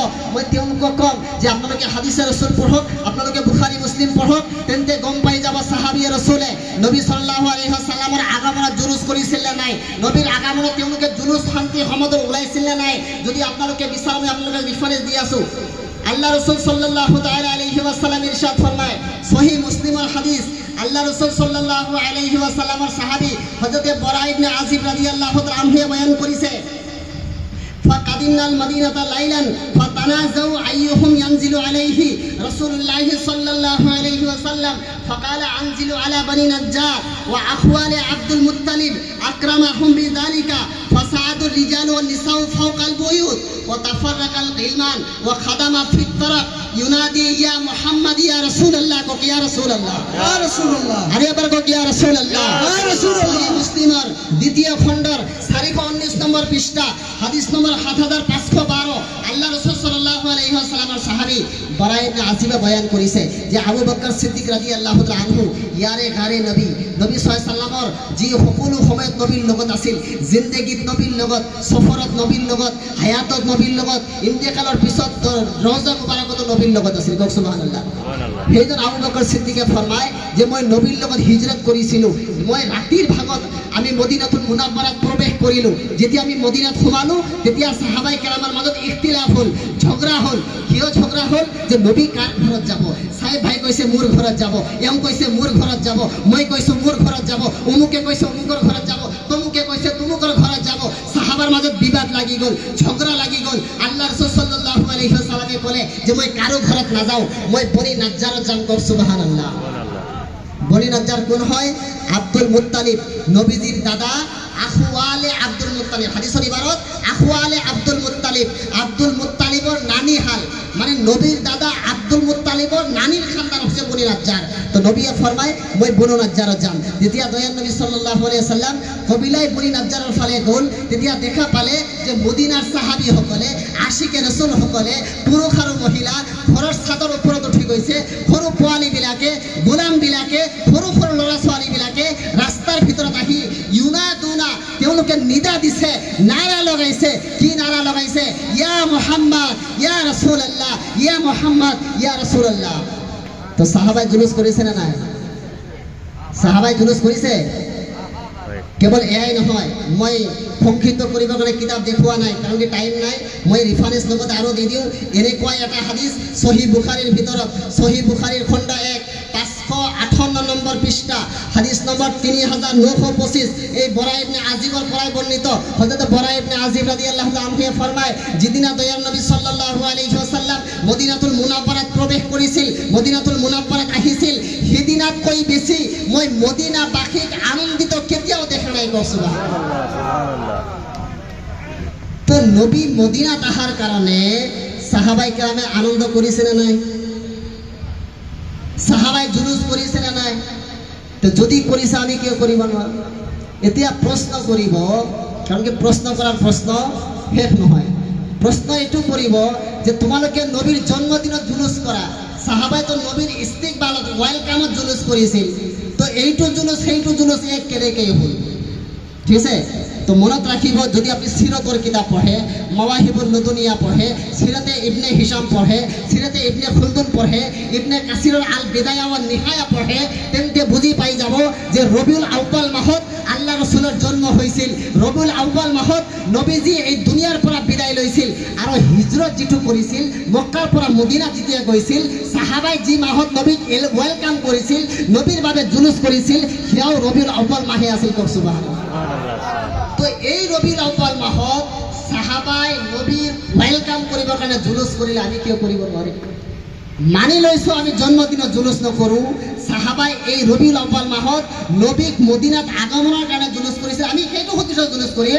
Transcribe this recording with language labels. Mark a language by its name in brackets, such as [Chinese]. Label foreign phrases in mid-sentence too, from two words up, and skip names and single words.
[Assamese] মই তেওঁলোকক কম যে আপোনালোকে হাদিছে ৰসুল পঢ়ক, আপোনালোকে বুখাৰী মুছলিম পঢ়ক, তেন্তে গম পাই যাব সাহাবিয়ে ৰসুলে নবী [Arabic] صلى الله عليه وسلم [Assamese] আগমনত জুলুস কৰিছিল নে নাই, নবীৰ আগমনত তেওঁলোকে জুলুস শান্তি সমাদৰ ওলাইছিল নে নাই। যদি আপোনালোকে বিচাৰ, মই আপোনালোকক ৰেফাৰেন্স দি আছো। [Bangla] আল্লাহ রসুল [Arabic] صلى الله تعالى عليه وسلم [Bangla] ইরশাদ ফরমায়, সহিহ মুসলিমের হাদিস, আল্লাহ রসুল [Arabic] صلى الله عليه وسلم [Bangla] সাহাবী হযরত বরা ইবনে আজিব [Arabic] رضي الله تعالى عنه [Bangla] বয়ান করেছে, [Arabic] فقدمنا المدينة ليلا فتنازعوا أيهم ينزل عليه رسول الله صلى الله عليه وسلم فقال أنزلوا على بني نجار وأخوال عبد المطلب أكرمهم بذلك فصعد الرجال والنساء فوق البيوت وتفرق الغلمان وخدم في الطرق ينادي يا محمد يا رسول الله يا رسول الله يا رسول الله, আরে বার কো يا رسول الله, يا رسول الله. [Bangla] মুসলিমের দ্বিতীয় খণ্ডর 419 নম্বর পৃষ্ঠা, হাদিস নম্বর 7512। [Assamese] আল্লাহ রাসূল [Arabic] صلى الله عليه وسلم [Bangla] সাহাবী বরা ইবনে আজিব বয়ান করেছে যে [Assamese] আবু বকর সিদ্দিক [Arabic] رضي الله تعالى عنه [Assamese] ইয়ারে গারে নবী [Arabic] صلى الله عليه وسلم [Assamese] যি সকলো সময়ত নবীৰ লগত আছিল, জিন্দেগীত নবীৰ লগত, সফৰত নবীৰ লগত, হায়াতত নবীৰ লগত, ইন্তেকালৰ পিছত ৰওজা মুবাৰকত নবীৰ লগত আছিল। কওক সুবহানাল্লাহ। [Arabic] সুবহানাল্লাহ। [Assamese] সেইজন আবু বকর সিদ্দিকে ফরমায় যে মই নবীৰ লগত হিজরত কৰিছিলোঁ, মই ৰাতিৰ ভাগত আমি মদিনাতুল মুনাৱ্ৱাৰাত প্ৰৱেশ কৰিলোঁ। যেতিয়া আমি মদিনাত সোমালো তেতিয়া সাহাবাই কেৰামৰ মাজত ইখতিলাফ হ'ল, ঝগড়া হ'ল। কিয় ঝগড়া হ'ল? যে নবী কাৰ ঘৰত যাব, সাহেব ভাই কৈছে মোৰ ঘৰত যাব, এওঁ কৈছে মোৰ ঘৰত যাব, মই কৈছোঁ মোৰ ঘৰত যাব, অমুকে কৈছে অমুকৰ ঘৰত যাব, তমুকে কৈছে তমুকৰ ঘৰত যাব। সাহাবাৰ মাজত বিবাদ লাগি গ'ল, ঝগড়া লাগি গ'ল। আল্লাহ রাসূল [Arabic] صلى الله عليه وسلم [Assamese] ক'লে যে মই কাৰো ঘৰত নাযাওঁ, মই বনি নাজ্জাৰত যাম। কওক সুবহানাল্লাহ। [Arabic] সুবহানাল্লাহ। [Assamese] বনি নাজ্জার কোন হয়? [Bangla] আব্দুল মুত্তালিব, নবীজির দাদা, [Arabic] أخوال عبد المطلب. [Bangla] হাদিসের ইবারত [Arabic] أخوال عبد المطلب, [Bangla] আব্দুল মুত্তালিবর নানি হাল, মানে নবীর দাদা আব্দুল মুত্তালিবর নানির খানদান হচ্ছে বনি নাজ্জার। [Assamese] তো নবীয়ে ফরমায় মই বনি নাজ্জাৰত যাম। যেতিয়া দয়াল নবী [Arabic] صلى الله عليه وسلم [Assamese] কবিলায় বনি নাজ্জাৰৰ ফালে গ'ল, তেতিয়া দেখা পালে যে মদিনাৰ সাহাবীসকলে, আশিকে ৰাসূল সকলে, পুৰুষ আৰু মহিলা ঘৰৰ ছাদৰ ওপৰত উঠি গৈছে। সৰু পোৱালীবিলাকে, গোলামবিলাকে, সৰু সৰু ল'ৰা ছোৱালীবিলাকে ৰাস্তাৰ ভিতৰত আহি ইউনাদুনা, তেওঁলোকে নিদা দিছে, নাৰা লগাইছে। কি নাৰা লগাইছে? [Arabic] يا محمد يا رسول الله، يا محمد يا رسول الله. [Assamese] তো সাহাবাই জুলুস কৰিছে না নাই? সাহাবাই জুলুস কৰিছে? হয়। কেৱল এয়াই নহয়, মই সংক্ষিপ্ত কৰিবৰ কাৰণে কিতাপ দেখুওৱা নাই, কাৰণ কি টাইম নাই। মই ৰিফাৰেন্স লগত আৰু দি দিওঁ। এনেকুৱা এটা হাদিস সহিহ বুখাৰীৰ ভিতৰত, সহিহ বুখাৰীৰ খণ্ড 1 558 নম্বৰ পৃষ্ঠা, হাদিস নম্বৰ 3925, এই বরা ইবনে আজিবৰ পৰাই বৰ্ণিত। হযরত বরা ইবনে আজিব [Arabic] رضي الله تعالى عنه [Assamese] ফরমায়, যেদিনা দয়াল নবী [Arabic] صلى الله عليه وسلم [Assamese] মদিনাতুল মুনাৱ্ৱাৰাত প্ৰৱেশ কৰিছিল, মদিনাতুল মুনাৱ্ৱাৰাত আহিছিল, সেইদিনাতকৈ বেছি মই মদিনাবাসীক আনন্দিত কেতিয়াও দেখা নাই। কওক সুবহানাল্লাহ। [Arabic] সুবহানাল্লাহ। [Assamese] তো নবী মদিনাত আহাৰ কাৰণে সাহাবাই কেৰামে আনন্দ কৰিছে নে নাই? সাহাবাই জুলুস কৰিছে নে নাই? তো যদি কৰিছে আমি কিয় কৰিব নোৱাৰো? এতিয়া প্ৰশ্ন কৰিব, কাৰণ কি প্ৰশ্ন কৰাৰ প্ৰশ্ন শেষ নহয়। প্ৰশ্ন এইটো কৰিব যে তোমালোকে নবীৰ জন্মদিনত জুলুস কৰা, সাহাবাই তো নবীৰ ইস্তিকবালত, ওয়েলকামত জুলুস কৰিছিল, তো এইটো জুলুস সেইটো জুলুস এক কেনেকৈ হ'ল? ঠিক আছে? তো মনত ৰাখিব, যদি আপুনি সিৰতৰ কিতাপ পঢ়ে, মাৱাহিবুল লুদুনিয়া পঢ়ে, সিৰতে ইবনে হিশাম পঢ়ে, সিৰতে ইবনে খুলদুন পঢ়ে, ইবনে কাসিৰৰ আল বিদায়া ওয়া নিহায়া পঢ়ে, তেন্তে বুজি পাই যাব যে ৰবিউল আউৱাল মাহত আল্লাহ ৰসুলৰ জন্ম হৈছিল। ৰবিউল আউৱাল মাহত নবীজি এই দুনিয়াৰ পৰা বিদায় লৈছিল, আৰু হিজৰত যিটো কৰিছিল, মক্কাৰ পৰা মদিনা যেতিয়া গৈছিল, সাহাবাই যি মাহত নবীক ওয়েলকাম কৰিছিল, নবীৰ বাবে জুলুস কৰিছিল, সেয়াও ৰবিউল আউৱাল মাহে আছিল। কওক সুবহানাল্লাহ। [Arabic] সুবহানাল্লাহ। [Assamese] তো এই ৰবিউল আউৱাল মাহত সাহাবাই নবীৰ ওয়েলকাম কৰিবৰ কাৰণে জুলুস কৰিলে, আমি কিয় কৰিব নোৱাৰিম? মানি লৈছোঁ আমি জন্মদিনত জুলুস নকৰোঁ, সাহাবাই এই ৰবিউল আউৱাল মাহত নবীক মদিনাত আগমনৰ কাৰণে জুলুস কৰিছিল, আমি সেইটো সতীৰ্থ জুলুস কৰিম।